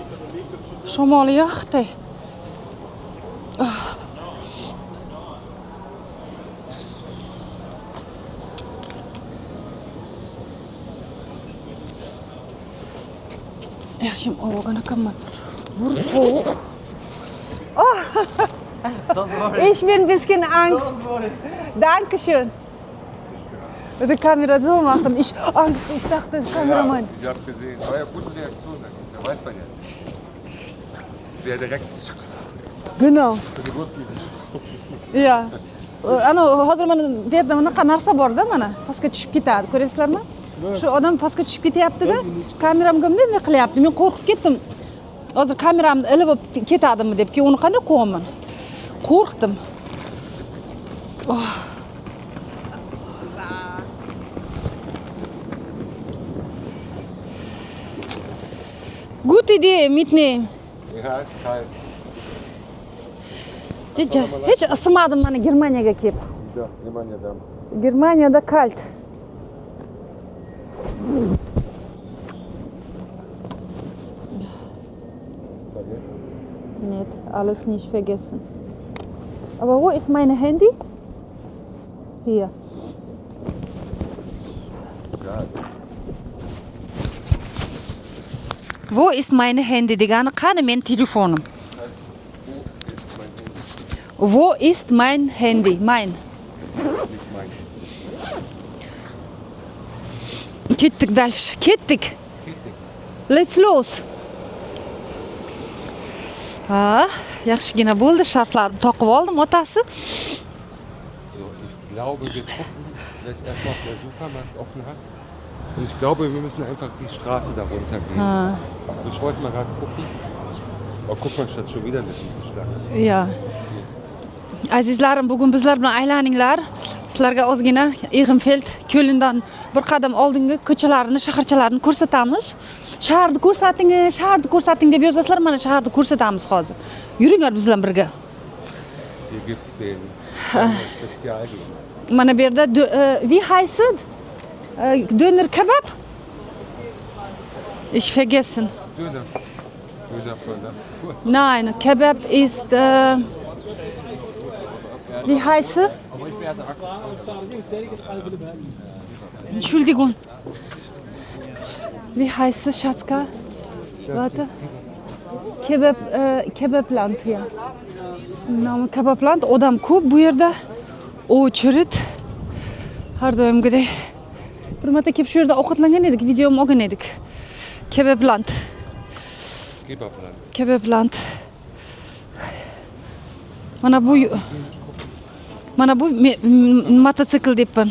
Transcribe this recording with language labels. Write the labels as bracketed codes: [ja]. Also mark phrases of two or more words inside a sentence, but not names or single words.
[uz] Shamoli yoqdi. Yaxshim olgan ekanman. Bir sovuq. [de] Ich bin ein bisschen Angst. Dankeschön. Die Kamera so machen. Ich Angst, ich dachte, das Kameramann. Ich hab's gesehen. War ja gute Reaktion, da weiß man ja. Wer direkt Genau. für die Gurtlinie. Ja. [uz] Ana hozir mana bu yerda bunaqa narsa bor-da, mana pastga tushib ketadi, ko'ryapsizlarmi? Shu odam pastga tushib ketyapti-da, kameramga bunday qilyapti. Men qo'rqib ketdim. Hozir kameramni ilib ketadimi deb, keyin uni qanday qo'yaman? Qo'rqdim. [de] Gute Idee mitnehmen. Ja, ist kalt. [uz] Hech ismadim mana Germaniyaga kelib. Da, Germaniyada. [de] Germaniyada kalt. Vergessen? Нет, alles nicht vergessen. Aber wo ist mein Handy? Hier. Ja. Wo ist mein Handy? [uz] Degani qani men telefonim? [de] Wo ist mein Handy? Mein. Nicht mein. [uz] Ketdik dальше. Ketdik. Ketdik. [en] Let's los. [uz] Yaxshigina bo'ldi, sharflarni toqib oldim, otasi. [de] So, ich glaube, wir gucken vielleicht erst mal, ob der Supermarkt offen hat. Und ich glaube, wir müssen einfach die Straße da runter gehen. Ich wollte mal gerade gucken. Oh, guck mal, statt schon wieder eine Schlange. Ja. [uz] Azizlarim, bugun bizlar bilan aylaninglar. Sizlarga ozgina Ehrenfeld, Kölndan bir qadam oldingi ko'chalarni, shaharchalarni ko'rsatamiz. Shaharni ko'rsating deb yozasizlar, mana shaharni ko'rsatamiz hozir. Yuringlar biz bilan birga. [de] Hier gibt's den Spezialgegner. [uz] Mana bu yerda, [de] wie heißt? Döner kebab? Ich vergessen. Döner. Döner. Nein, Kebab ist, wie heißt es? Entschuldigung. Wie heißt es, Schatzka? Warte. Kebabland, ja. [uz] Nomi Kebabland, odam ko'p bu yerda. Очередь. Har doimgidek. Bir marta kelib shu yerda ovqatlangan edik, videomni olgan edik. Kebabland. Kebabland. Mana bu mototsikl debman.